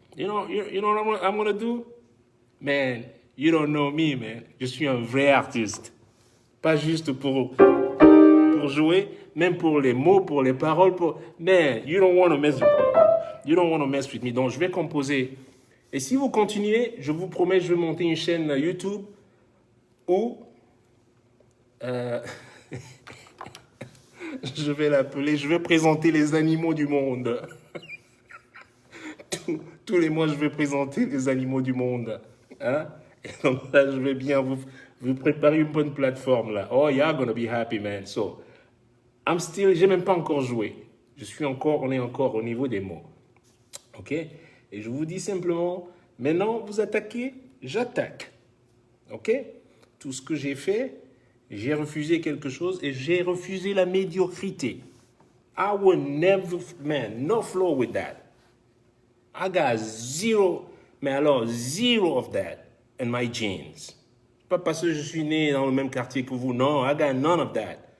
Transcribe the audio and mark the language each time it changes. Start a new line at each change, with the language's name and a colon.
English: You know what I'm gonna do? Man, you don't know me, man.
French: Je suis un vrai artiste. Pas juste pour jouer, même pour les mots, pour les paroles.
English: Man, you don't want to mess with me.
French: Donc, je vais composer. Et si vous continuez, je vous promets, je vais monter une chaîne YouTube où je vais l'appeler, je vais présenter les animaux du monde. Tous les mois, je vais présenter les animaux du monde. Hein? Et donc là, je vais bien vous préparer une bonne plateforme là.
English: Oh, you're gonna be happy, man.
French: So, j'ai même pas encore joué. On est encore au niveau des mots. OK? Et je vous dis simplement, maintenant, vous attaquez, j'attaque. OK? Tout ce que j'ai fait, j'ai refusé quelque chose et j'ai refusé la médiocrité.
English: I will never, man, no flow with that. I got zero of that in my genes.
French: Pas parce que je suis né dans le même quartier que vous, non,
English: I got none of that.